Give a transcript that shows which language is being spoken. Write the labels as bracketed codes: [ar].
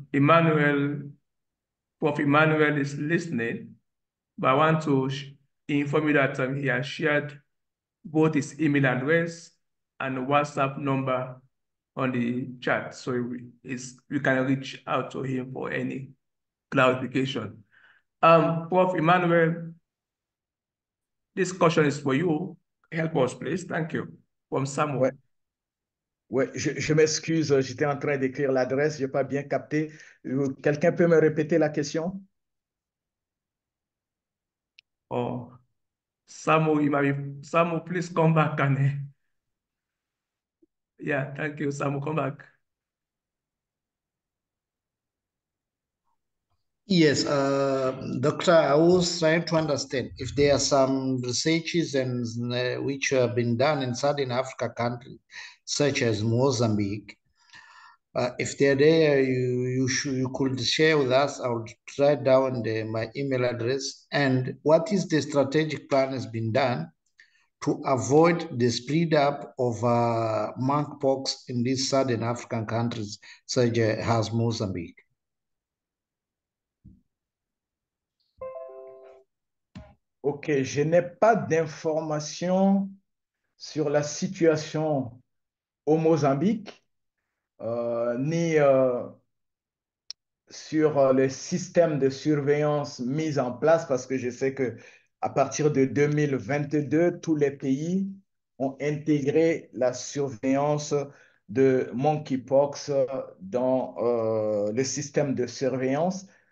[en] Emmanuel is listening, but I want to inform you that he has shared both his email address and WhatsApp number on the chat, so we can reach out to him for any clarification. Prof. Emmanuel, this question is for you. Help us, please. Thank you. From Samuel. [fr] Ouais, je m'excuse, j'étais en train d'écrire l'adresse, je n'ai pas bien capté. Quelqu'un peut me répéter la question? [en] Oh, Samu, please come back. Yeah, thank you, Samu, come back. Yes, Doctor, I was trying to understand if there are some researches which have been done in Southern Africa countries, such as Mozambique, If they're there, you could share with us. I'll write down my email address. And what is the strategic plan has been done to avoid the spread up of monkeypox in these southern African countries such as Mozambique? [fr] Ok, je n'ai pas d'informations sur la situation au Mozambique, ni sur les systèmes de surveillance mis en place, parce que je sais que à partir de 2022, tous les pays ont intégré la surveillance de monkeypox dans le système de surveillance.